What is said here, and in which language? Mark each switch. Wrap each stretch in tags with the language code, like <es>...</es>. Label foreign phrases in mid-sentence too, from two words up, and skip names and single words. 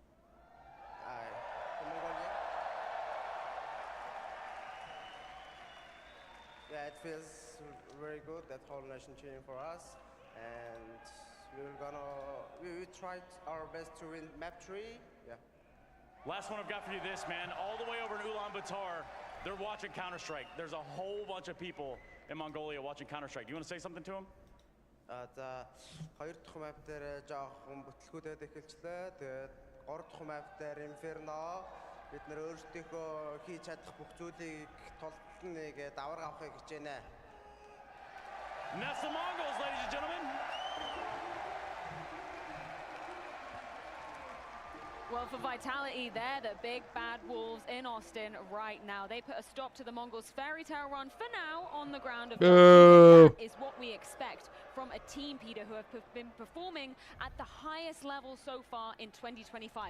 <en>Yeah, it feels very good, that whole nation cheering for us, and we tried our best to win map 3, yeah. Last one I've got for you this, man. All the way over in Ulaanbaatar, they're watching Counter-Strike. There's a whole bunch of people in Mongolia watching Counter-Strike. You want to say something to them?</en> <mn>За хоёр дахь map дээр жоохон бүтлгүүдэд эхэлчлээ. Тэгээд гурав дахь map дээр Inferno бид нэр өөрсдийнхөө хийж чадах бүх зүйлийг тултална гэдэг давар авахыг хичээнэ.</mn> <en>And that's the Mongols, ladies and gentlemen. Well, for Vitality, they're the big bad wolves in Austin right now. They put a stop to the Mongols' fairy tale run for now on the ground of that is what we expect from a team, Peter, who have been performing at the highest level so far in 2025.</en>